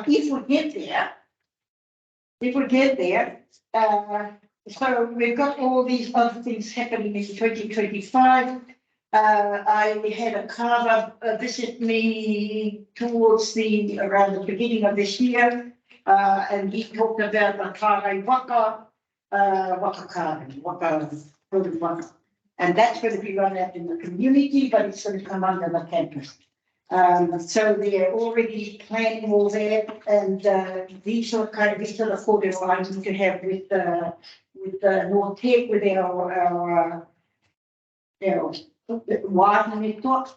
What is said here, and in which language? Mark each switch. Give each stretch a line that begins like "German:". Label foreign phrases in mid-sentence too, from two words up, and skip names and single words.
English: If we get there, so we've got all these other things happening in 2025. I had a carver visit me towards around the beginning of this year, and he talked about the
Māori: kāre waka
English: carving, waka, and that's going to be run out in the community, but it's going to come under the campus. So they're already planning all that, and these are the photos I need to have with North Tech, with our wātangi talk.